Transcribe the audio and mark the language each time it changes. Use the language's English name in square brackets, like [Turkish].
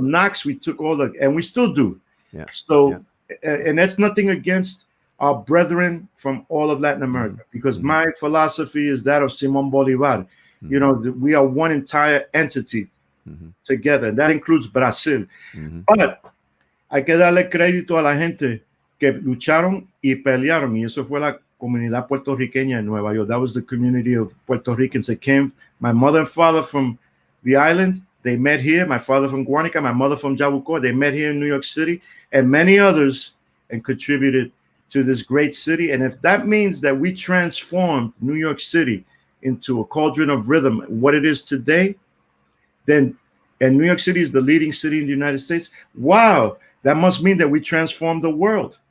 [English] the knocks, we took all the, and we still do. Yeah. Yeah. So, and that's nothing against our brethren from all of Latin Hmm. America, because Hmm. my philosophy is that of Simon Bolivar. You Hmm. know, we are one entire entity Hmm. together, and that includes Brazil. Hmm. [Spanish] But hay que darle crédito a la gente que lucharon y pelearon, y eso fue la comunidad puertorriqueña en Nueva York. [English] That was the community of Puerto Ricans that came. My mother and father from the island, they met here. My father from Guanica, my mother from Jabuco, they met here in New York City, and many others, and contributed to this great city. And if that means that we transformed New York City into a cauldron of rhythm, what it is today, then, and New York City is the leading city in the United States, wow, that must mean that we transformed the world.